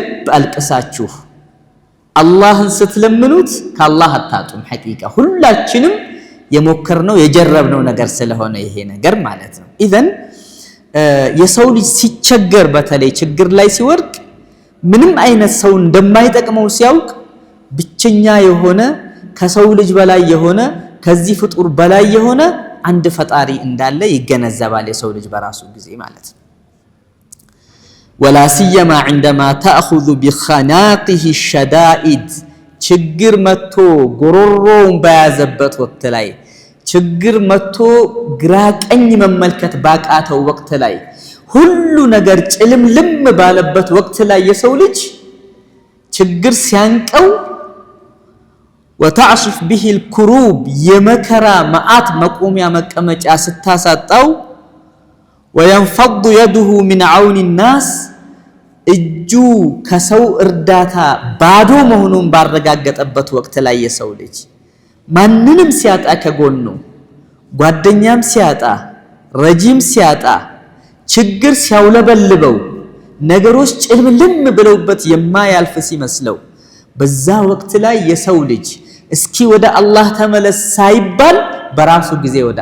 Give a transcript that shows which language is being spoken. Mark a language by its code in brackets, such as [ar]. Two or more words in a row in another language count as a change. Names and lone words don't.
[am] አልቅሳችሁ አላህን ስትለምኑት ከአላህ አታጡም። ሐቂቃ ሁላችንም የሞከርነው የጀረብነው ነገር ስለሆነ ይሄ ነገር ማለት ነው። ኢዘን የሰው ልጅ ሲቸገር በተለይ ችግር ላይ ሲወድቅ ምንም አይነት ሰው እንደማይጠቅመው ሲያውቅ ብቸኛ የሆነ ከሰው ልጅ በላይ የሆነ ከዚህ ፍጡር በላይ የሆነ አንድ ፈጣሪ እንዳለ ይገነዘባል የሰው ልጅ በራሱ ጊዜ ማለት ነው። [ar] ولا سيما عندما تأخذ بخناقه الشدائد [am] ችግር መጥቶ ጎሮሮውን በያዘበት ወቅት ላይ ችግር መጥቶ ግራ ቀኝ መመልከት ባቃተው ወቅት ላይ ሁሉ ነገር ጭልምልም ባለበት ወቅት ላይ የሰው ልጅ ችግር ሲያንቀው [ar] وتعصف به الكروب [am] የመከራ መዓት መቆሚያ መቀመጫ ስታሳጣው [ar] وينفض يده من عون الناس [am] እጁ ከሰው እርዳታ ባዶ መሆኑን ባረጋገጠበት ወቅት ላይ የሰው ልጅ ማንንም ሲያጣ ከጎኑ ጓደኛም ሲያጣ ረጂም ሲያጣ ችግር ሲያውለበልበው ነገሮች ጭልምልም ብለውበት የማያልፍ ሲመስለው በዛ ወቅት ላይ የሰው ልጅ እስኪ ወደ አላህ ተመለስ ሳይባል በራሱ ጊዜ ወደ